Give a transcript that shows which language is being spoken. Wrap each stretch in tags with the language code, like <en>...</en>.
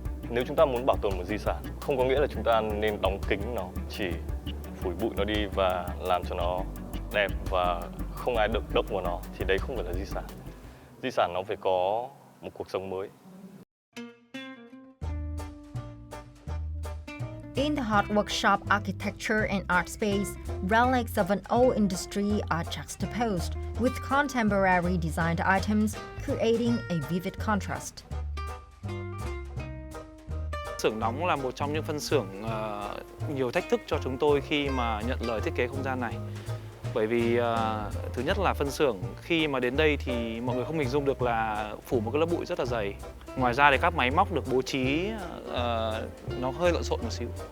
<vi>Nếu chúng ta muốn bảo tồn một di sản, không có nghĩa là chúng ta nên đóng kín nó, chỉ phủi bụi nó đi và làm cho nó đẹp và không ai được động vào nó, thì đấy không phải là di sản. Di sản nó phải có một cuộc sống mới.</vi> <en>In the hot workshop architecture and art space, relics of an old industry are juxtaposed with contemporary designed items, creating a vivid contrast.</en> <vi>Xưởng nóng là một trong những phân xưởng nhiều thách thức cho chúng tôi khi mà nhận lời thiết kế không gian này. Bởi vì thứ nhất là phân xưởng khi mà đến đây thì mọi người không hình dung được là phủ một cái lớp bụi rất là dày. Ngoài ra thì các máy móc được bố trí nó hơi lộn xộn một xíu.</vi>